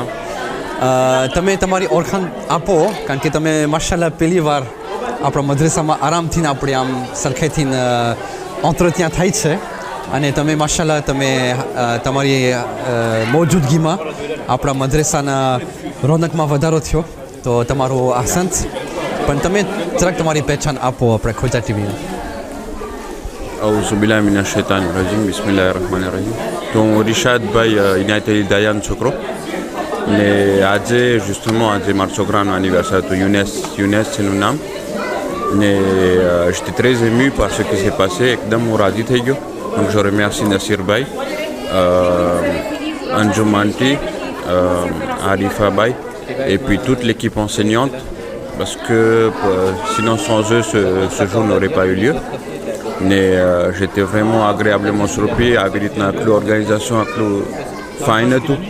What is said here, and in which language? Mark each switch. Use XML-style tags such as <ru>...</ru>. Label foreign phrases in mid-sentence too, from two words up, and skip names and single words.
<gu>તમે તમારી ઓળખાણ આપો કારણ કે તમે માશાલ્લાહ પહેલી વાર આપણા મદ્રસામાં આરામથી આપણે આમ સરખેથી ત્યાં થાય છે, અને તમે માશાલ્લાહ તમે તમારી મૌજૂદગીમાં આપણા મદ્રસાના રોનકમાં વધારો થયો, તો તમારો આસંત। પણ તમે જરાક તમારી પહેચાન આપો આપણે ખોજા ટીવીને।</gu> <ar>أعوذ بالله من الشيطان الرجيم بسم الله الرحمن الرحيم।</ar> <gu>તો હું રિશાદભાઈ ઇનાયતલી દયાનો છોકરો, ને આજે justement આજે મારા છોકરાનું anniversaire હતું, યુનેસ છે એનું નામ, ને</gu> <fr>j'étais très ému par ce qui s'est passé,</fr> <gu>એકદમ હું રાજી થઈ ગયો।</gu> <fr>Donc je remercie Nasir Bhai, Anjum Anti, Arifa Bhai et puis toute l'équipe enseignante, parce que sinon sans eux ce jour n'aurait pas eu lieu. Mais j'étais vraiment agréablement surpris avec l'organisation, avec le fine et tout.</fr>